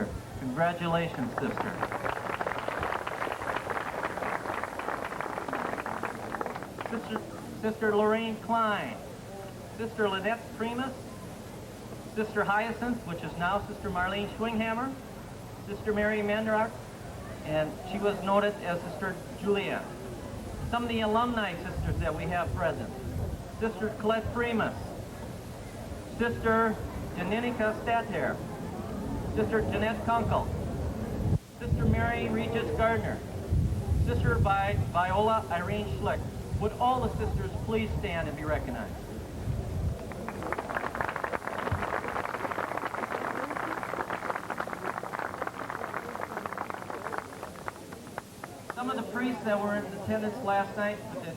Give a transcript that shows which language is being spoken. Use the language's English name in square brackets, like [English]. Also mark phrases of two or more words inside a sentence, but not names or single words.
[English] Congratulations, sister. Sister Lorraine Klein, Sister Lynette Primus, Sister Hyacinth, which is now Sister Marlene Schwinghammer, Sister Mary Mendrach, and she was noted as Sister Juliet. Some of the alumni sisters that we have present: Sister Colette Primus, Sister Janinica Stathair, Sister Jeanette Kunkel, Sister Mary Regis Gardner, Sister Viola Irene Schlick. Would all the sisters please stand and be recognized? Some of the priests that were in attendance last night with that